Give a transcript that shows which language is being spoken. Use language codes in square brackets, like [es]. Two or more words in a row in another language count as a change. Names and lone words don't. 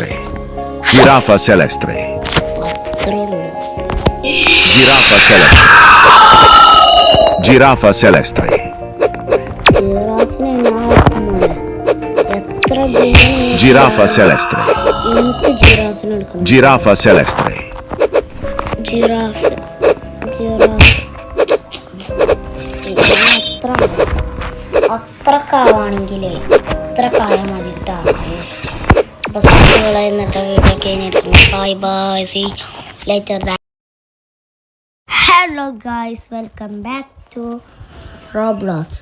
[it] Giraffa celeste. Giraffa celeste. Giraffa celeste. Giraffa celeste. [ml] അത്രക്കാവാണെങ്കിലേ ഇത്ര കായ മതിട്ടാ. എന്നിട്ട് വീഡിയോ കഴിഞ്ഞിരിക്കുന്നു. [en] Bye bye, see later. Hello guys, welcome back to Roblox.